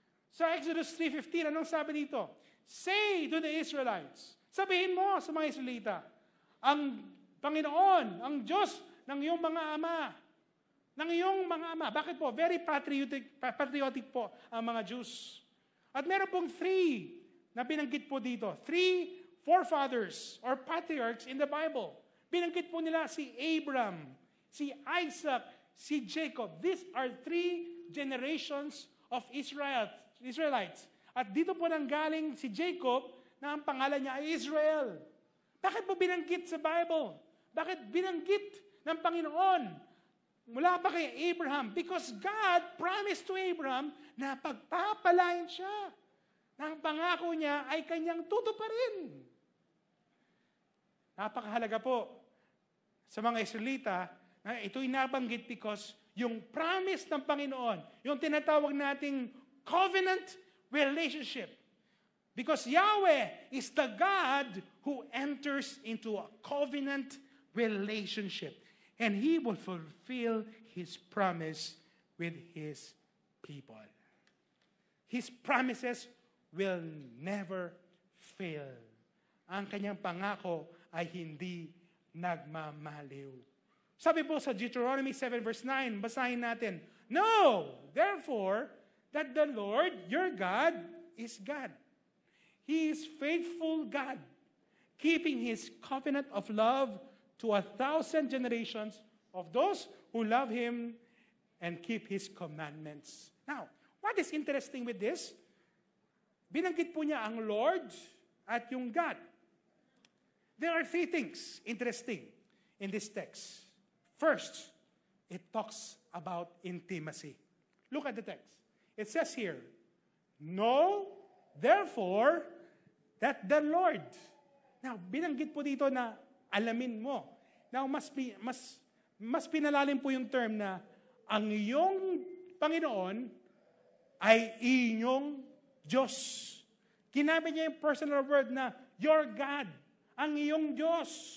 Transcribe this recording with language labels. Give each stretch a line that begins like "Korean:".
Filipino: Sa Exodus 3:15, anong sabi dito?
English: Say to the Israelites,
Filipino: sabihin mo sa mga Israelita, ang Panginoon, ang Diyos ng iyong mga ama, ng iyong mga ama. Bakit po?
English: Very patriotic
Filipino: po ang mga Jews. At meron pong 3 na binanggit po dito.
English: 3 forefathers or patriarchs in the Bible.
Filipino: Binanggit po nila si Abraham, si Isaac, si Jacob.
English: These are 3 generations of Israelites.
Filipino: At dito po nanggaling si Jacob na ang pangalan niya ay Israel. Bakit po binanggit sa Bible? Bakit binanggit ng Panginoon mula pa kay Abraham?
English: Because God promised to Abraham
Filipino: na pagpapalain siya. Na ang pangako niya ay kanyang tutuparin. Napakahalaga po sa mga Israelita na ito'y nabanggit because yung promise ng Panginoon, yung tinatawag nating covenant relationship.
English: Because Yahweh is the God who enters into a covenant relationship. And He will fulfill His promise with His people. His promises will never fail.
Filipino: Ang kanyang pangako ay hindi nagmamaliw. Sabi po sa Deuteronomy 7 verse 9, basahin natin,
English: know, therefore, that the Lord, your God, is God. He is faithful God, keeping His covenant of love to 1,000 generations of those who love Him and keep His commandments. Now, what is interesting with this?
Filipino: Binanggit po niya ang Lord at yung God.
English: There are 3 things interesting in this text. First, it talks about intimacy. Look at the text. It says here, know, therefore, that the Lord.
Filipino: Now, binanggit po dito na alamin mo. Now, mas pinalalim po yung term na ang iyong Panginoon ay inyong Diyos. Kinabi niya yung personal word na
English: your God,
Filipino: ang iyong Diyos.